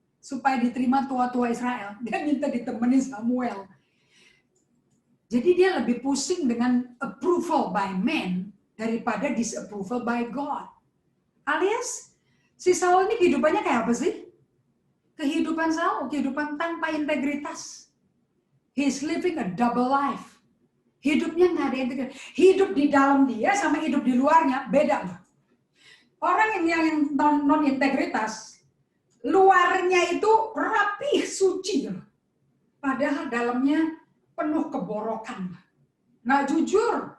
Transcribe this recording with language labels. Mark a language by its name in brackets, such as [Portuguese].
[Indonesian] Supaya diterima tua-tua Israel. Dia minta ditemenin Samuel. Jadi dia lebih pusing dengan [English] approval by man [Indonesian] daripada [English] disapproval by God. [Indonesian] Alias si Saul ini kehidupannya kayak apa sih? Kehidupan Saul, kehidupan tanpa integritas. [English] He's living a double life. [Indonesian] Hidupnya nggak ada integritas. Hidup di dalam dia sama hidup di luarnya beda loh. Orang yang non integritas, luarnya itu rapi, suci loh. Padahal dalamnya penuh keborokan. Nggak jujur.